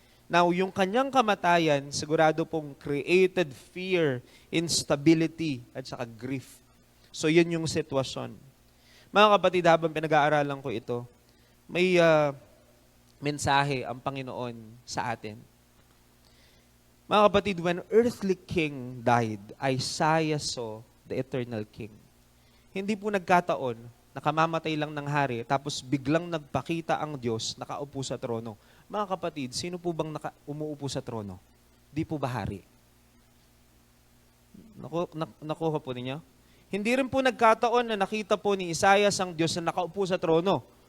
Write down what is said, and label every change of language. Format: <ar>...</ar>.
<tl>Now, yung kanyang kamatayan, sigurado pong</tl> <en>created fear, instability,</en> <tl>at saka grief. So, yun yung sitwasyon. Mga kapatid, habang pinag-aaralan ko ito, may mensahe ang Panginoon sa atin. Mga kapatid,</tl> <en>when earthly king died, Isaiah saw the eternal king.</en> <tl>Hindi po nagkataon, nakamamatay lang ng hari, tapos biglang nagpakita ang Diyos, nakaupo sa trono. Mga kapatid, sino po bang umuupo sa trono? Di po ba hari? Nakuha po ninyo? Hindi rin po nagkataon na nakita po ni Isaiah ang Diyos na nakaupo sa trono.</tl>